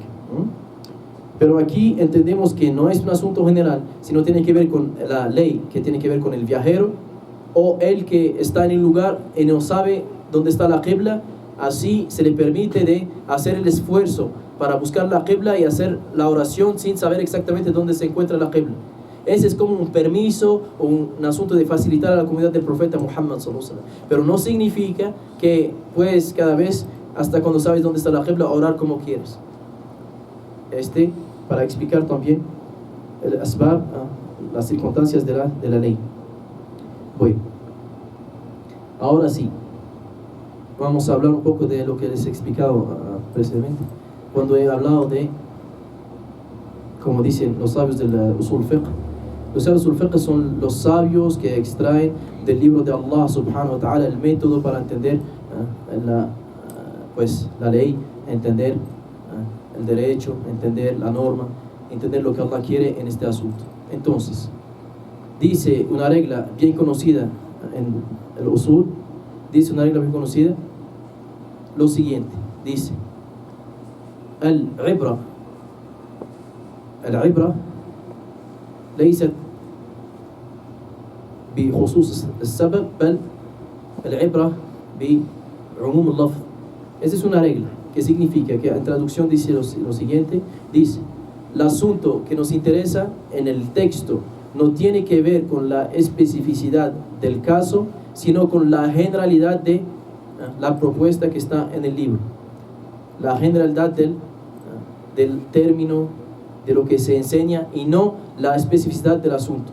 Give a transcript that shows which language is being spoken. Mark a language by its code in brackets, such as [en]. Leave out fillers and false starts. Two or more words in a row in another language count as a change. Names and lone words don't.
[es] Pero aquí entendemos que no es un asunto general, sino tiene que ver con la ley, que tiene que ver con el viajero o el que está en el lugar y no sabe dónde está la qibla. Así se le permite de hacer el esfuerzo para buscar la qibla y hacer la oración sin saber exactamente dónde se encuentra la qibla. Ese es como un permiso o un asunto de facilitar a la comunidad del profeta Muhammad [ar] صلى الله عليه وسلم. [es] Pero no significa que puedes cada vez, hasta cuando sabes dónde está la qibla, orar como quieres. Para explicar también el asbab, las circunstancias de la ley. Bueno, ahora sí, vamos a hablar un poco de lo que les he explicado precisamente. Cuando he hablado de, como dicen los sabios del [ar] أصول فقه, [es] los sabios del [ar] أصول فقه [es] son los sabios que extraen del libro de Allah [ar] سبحانه وتعالى [es] el método para entender la ley, entender el derecho, entender la norma, entender lo que Allah quiere en este asunto. Entonces, dice una regla bien conocida en el usul, lo siguiente, dice: [ar] العبرة ليست بخصوص السبب بل العبرة بعموم اللفظ. [es] Esa es una regla que significa que en traducción dice lo siguiente, dice: el asunto que nos interesa en el texto no tiene que ver con la especificidad del caso, sino con la generalidad de la propuesta que está en el libro, la generalidad del término, de lo que se enseña, y no la especificidad del asunto.